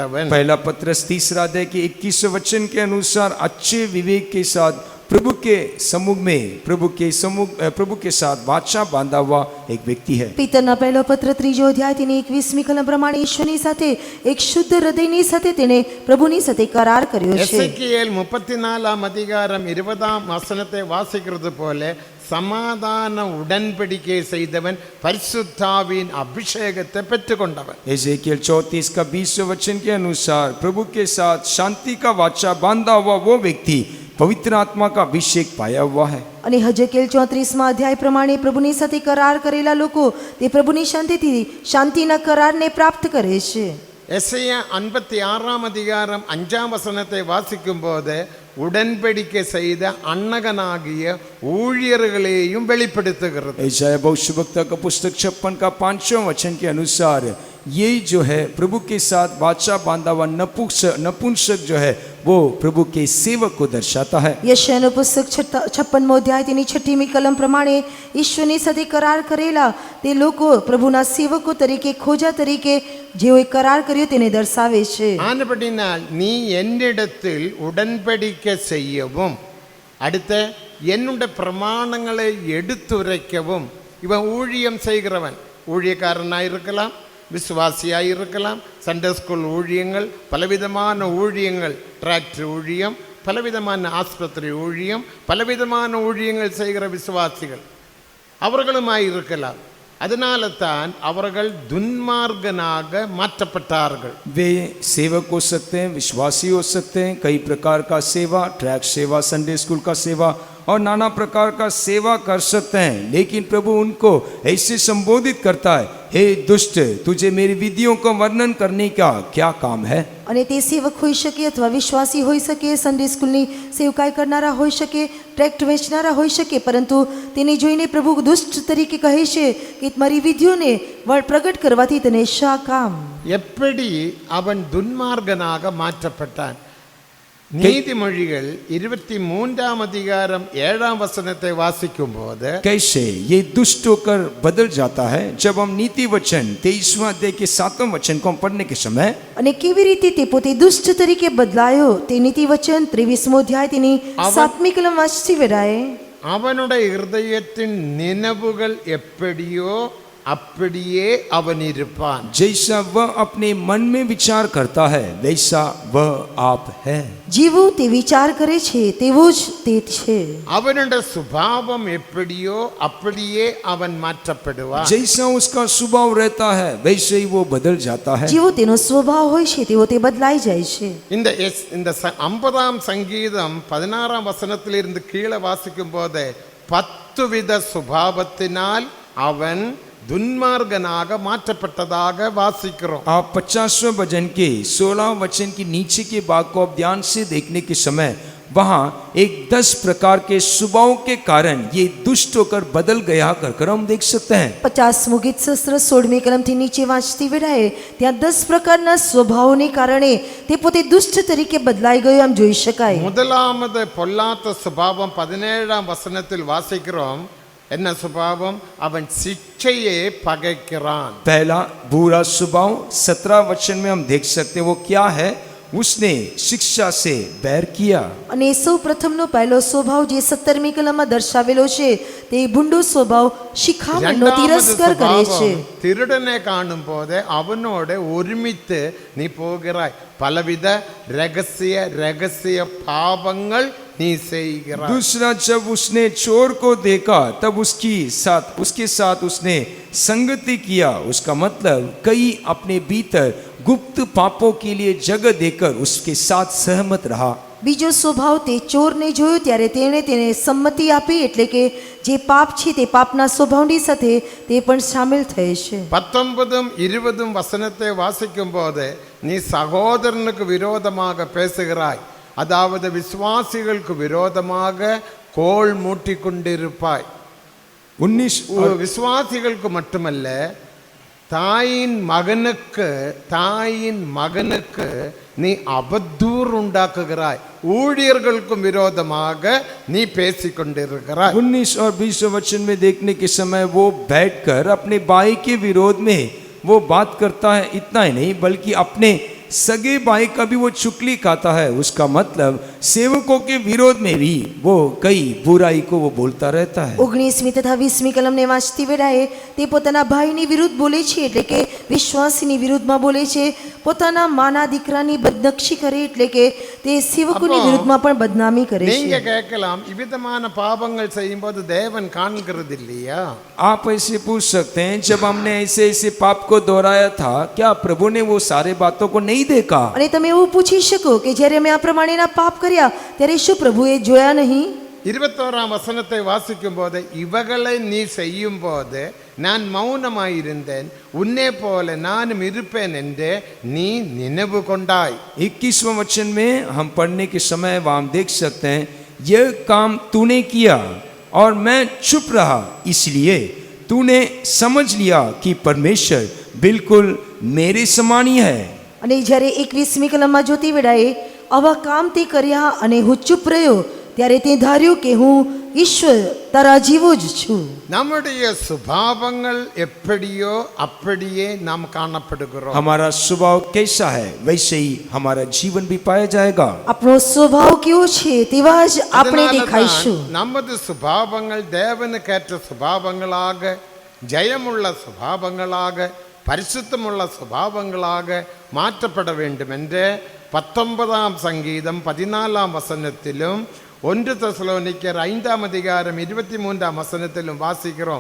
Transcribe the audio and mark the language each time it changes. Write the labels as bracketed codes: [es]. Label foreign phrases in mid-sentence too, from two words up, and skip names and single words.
[hi] पहला पत्रस 3 अध्याय के 21वें वचन के अनुसार अच्छे विवेक के साथ प्रभु के सम्मुख में प्रभु के साथ वाचा बांधा हुआ एक व्यक्ति है। [gu] પિતરના પહેલો પત્ર 3 અધ્યાય તેની 21મી કલમ પ્રમાણે ઈશ્વરની સાથે એક શુદ્ધ હૃદયની સાથે તેણે પ્રભુની સાથે કરાર કર્યો છે. [ta] எசேக்கியேல் 34 அதிகாரம் 20 வசனத்தை வாசிக்கிறது போல சமாதான உடன்படிக்கை செய்தவன் பரிசுத்தாவின் அபிஷேகத்தை பெற்றுக்கொண்டவன். [hi] एजेकियल 34 का 20 वचन के अनुसार प्रभु के साथ शांति का वाचा बांधा हुआ वो व्यक्ति पवित्र आत्मा का अभिषेक पाया हुआ है. [gu] અને હજકેલ 34મા અધ્યાય પ્રમાણે પ્રભુની સાથે કરાર કરેલા લોકો તે પ્રભુની શાંતિથી શાંતિના કરારને પ્રાપ્ત કરે છે. [ta] எசையா 56 அதிகாரம் 5 வசனத்தை வாசிக்கும் போது உடன்படிக்கை செய்த அன்னகனாகிய ஊழியர்களையும் வெளிப்படுத்துகிறது. [hi] यशायाह भविष्यवक्ता का पुस्तक 56 का 5वां वचन के अनुसार ये जो है प्रभु के साथ वाचा बांधा हुआ नपुंसक जो है वो प्रभु के सेवक को दर्शाता है. [gu] યશાયાનું પુસ્તક 56મો અધ્યાય તેની 6મી કલમ પ્રમાણે ઈશ્વરની સાથે કરાર કરેલા તે લોકો પ્રભુના સેવકો તરીકે ખોજા તરીકે જેઓએ કરાર કર્યો તેને દર્શાવે છે. [ta] ஆனபடினால் நீ என்னிடத்தில் உடன்படிக்கை செய்யவும் அடுத்த என்னுடைய பிரமாணங்களை எடுத்துரைக்கவும். இவன் ஊழியம் செய்கிறவன், ஊழியக்காரனாக இருக்கலாம், விசுவாசியாக இருக்கலாம், [en] Sunday school [ta] ஊழியங்கள், பலவிதமான ஊழியங்கள், டிராக்டர் ஊழியம், பலவிதமான ஆஸ்பத்திரி ஊழியம், பலவிதமான ஊழியங்கள் செய்கிற விசுவாசிகள் அவர்களுமாய் இருக்கலாம். அதனால தான் அவர்கள் துன்மார்கனாக மாற்றப்பட்டார்கள். [hi] वे सेवक हो सकते हैं, विश्वासी हो सकते हैं, कई प्रकार का सेवा, ट्रैक सेवा, [en] Sunday school [hi] का सेवा और नाना प्रकार का सेवा कर सकते हैं, लेकिन प्रभु उनको ऐसे संबोधित करता है, हे दुष्ट, तुझे मेरी विधियों का वर्णन करने का क्या काम है. [gu] અને તે સેવક હોઈ શકે અથવા વિશ્વાસી હોઈ શકે, [en] Sunday schoolની [gu] સેવકાઈ કરનારા હોઈ શકે, ટ્રેક્ટ વેચનારા હોઈ શકે, પરંતુ તેને જોઈને પ્રભુ દુષ્ટ તરીકે કહે છે કે મારી વિધિઓને પ્રગટ કરવાથી તને શા કામ. [ta] எப்படி அவன் துன்மார்கனாக மாற்றப்பட்டான்? நீதிமொழிகள் 23 அதிகாரம் 7 வசனத்தை வாசிக்கும் போது [hi] कैसे ये दुष्ट होकर बदल जाता है. जब हम नीति वचन 23वां अध्याय के 7वां वचन को हम पढ़ने के समय [gu] અને કેવી રીતે તે પોતે દુષ્ટ તરીકે બદલાયો તે નીતિ વચન 23મો અધ્યાય તેની 7મી કલમ વાંચી વેરાય. [ta] அவனுடைய இருதயத்தின் நினைவுகள் எப்படியோ அப்படியே அவன் இருப்பான். [hi] जैसा वह अपने मन में विचार करता है वैसा वह आप है. [gu] જેવું તે વિચાર કરે છે તેવો જ તે છે. [ta] அவனுடைய சுபாவம் எப்படியோ அப்படியே அவன் மாற்றப்படுவான். [hi] जैसा उसका स्वभाव रहता है वैसे ही वो बदल जाता है. [gu] જેવો તેનો સ્વભાવ હોય છે તેવો તે બદલાઈ જાય છે. [ta] இந்த 50ஆம் சங்கீதம் 16ஆம் வசனத்திலிருந்து கீழே வாசிக்கும் போது 10 வித சுபாவத்தினால் அவன் दुन्मार्गनाக மாற்றப்பட்டதாக வாசிக்கிறோம். [hi] आप 50वें भजन के 16 वचन की नीचे के भाग को आप ध्यान से देखने के समय वहाँ एक 10 प्रकार के स्वभाव के कारण ये दुष्ट होकर बदल गया कर हम देख सकते हैं. [gu] 50મું ગીત શાસ્ત્ર 16મી કલમથી નીચે વાંચતી વેળાએ ત્યાં 10 પ્રકારના સ્વભાવોને કારણે તે પોતે દુષ્ટ તરીકે બદલાઈ ગયો આમ જોઈ શકાય. [ta] முதலாவது பொல்லாத சுபாவம் 17ஆம் வசனத்தில் வாசிக்கிறோம். என்ன சுபாவம்? அவன் शिक्षையே பகைக்கிறான். [hi] पहला बुरा स्वभाव 17 वचन में हम देख सकते हैं वो क्या है. उसने शिक्षा से बैर किया. [gu] અને સૌ પ્રથમનો પહેલો સ્વભાવ જે 17મી કલમમાં દર્શાવેલો છે તે ભૂંડો સ્વભાવ શિખામણનો તિરસ્કાર કરે છે. [ta] திருடனை காணும் போது அவனோட ஒருமித்து நீ போகிறாய். பலவித ரகசிய பாவங்கள் நீ செய்கிறாய். [hi] दूसरा जब उसने चोर को देखा तब उसके साथ उसने संगति किया. उसका मतलब कई अपने भीतर गुप्त पापों के लिए जगह देकर उसके साथ सहमत रहा. બીજો સ્વભાવ તે ચોરને જોયો ત્યારે તેણે તેને સંમતિ આપી, એટલે કે જે પાપ છે તે પાપના સ્વભાવની સાથે તે પણ સામેલ થયે છે. 19 20 வசனத்தை வாசிக்கும் போது நீ சகோதரனுக்கு விரோதமாக பேசுகிறாய், அதாவது விசுவாசிகளுக்கு விரோதமாக கோல் மூட்டி கொண்டிருப்பாய். 19 விசுவாசிகளுக்கு மட்டுமல்ல, தாயின் மகனுக்கு நீ அவதூறு உண்டாக்குகிறாய். ஊழியர்களுக்கும் விரோதமாக நீ பேசிக் கொண்டிருக்கிறாய். 19 और 20 वचन में देखने के समय वो बैठकर अपने भाई के विरोध में वो बात करता है. इतना ही नहीं बल्कि अपने सगे भाई का भी वो चुगली खाता है. उसका मतलब सेवकों के विरोध में भी वो कई बुराई को वो बोलता रहता है। [gu] 19મી તથા 20મી કલમને વાંચતી વેળાએ તે પોતાના ભાઈની વિરુદ્ધ બોલે છે, એટલે કે વિશ્વાસીની વિરુદ્ધમાં બોલે છે. પોતાના માના દીકરાની બદનક્ષી કરે, એટલે કે તે સેવકોની [ta] அப்போ, [gu] વિરુદ્ધમાં પણ બદનામી કરે [ta] நீங்க [gu] છે. [ta] கேட்கலாம், இவ்விதமான பாவங்கள் செய்யும் போது தேவன் காண்கிறது இல்லையா? [hi] आप ऐसे पूछ सकते हैं, जब हमने ऐसे ऐसे पाप को दोहराया था, क्या प्रभु ने वो सारे बातों को नहीं देखा? [gu] અને તમે એવું પૂછી શકો કે જ્યારે અમે આ પ્રમાણેના પાપ કર્યા ત્યારે શું પ્રભુએ જોયા નહીં? [ta] 21ஆம் வசனத்தை வாசிக்கும் போது, இவகளை நீ செய்யும் போது நான் மௌனமாயிருந்தேன், உன்னை போல நானும் இருப்பேன் என்று நீ நினைவு கொண்டாய். [hi] 21वां वचन में हम पढ़ने के समय वहाँ हम देख सकते हैं, यह काम तूने किया और मैं चुप रहा, इसलिए तूने समझ लिया कि परमेश्वर बिल्कुल मेरे समान ही है. [gu] અને જ્યારે 21મી કલમમાં જોતી વેળાએ આવા કામ તે કર્યા અને હું ચૂપ રહ્યો, ત્યારે તે ધાર્યું કે હું ઈશ્વર તારા જેવો જ છું. [ta] நம்முடைய சுபாவங்கள் எப்படியோ அப்படியே நாம் காணப்படுகிறோம். [hi] हमारा स्वभाव कैसा है वैसे ही हमारा जीवन भी पाया जाएगा. [gu] આપણો સ્વભાવ કેવો છે તેવા જ આપણે [ta] அதனால [gu] દેખાઈશું. [ta] தான் நமது சுபாவங்கள் தேவனுக்கேற்ற சுபாவங்களாக, ஜெயமுள்ள சுபாவங்களாக, பரிசுத்தமுள்ள சுபாவங்களாக மாற்றப்பட வேண்டும் என்று 19ஆம் சங்கீதம் 14ஆம் வசனத்திலும் 1 தெசலோனிக்கர் 5ஆம் அதிகாரம் 23ஆம் வசனத்திலும் வாசிக்கிறோம்.